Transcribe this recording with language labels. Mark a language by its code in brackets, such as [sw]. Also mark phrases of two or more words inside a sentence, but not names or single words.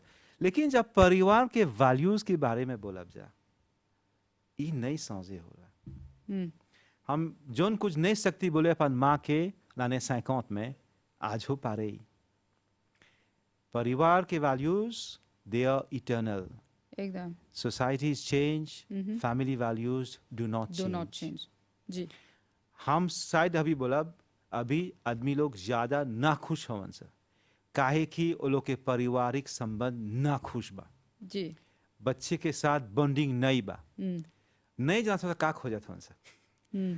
[bho] लेकिन जब परिवार के वैल्यूज के बारे में बोलब जा, ये नहीं समझे होला। हम जोन कुछ नहीं सकती बोले अपन माँ के लाने 50 में, आज हो पा रही। परिवार के वैल्यूज [en] they are eternal. [bho] एकदम। [en] Societies change, family values do not डू change. not change. जी। [bho] हम शायद अभी बोलब, अभी आदमी लोग ज्यादा ना खुश होवन सर, काहे कि वो लोग के पारिवारिक संबंध ना खुश बा, जी। बच्चे के साथ बॉन्डिंग नहीं बा, नहीं जान सकता का खो जाता सर।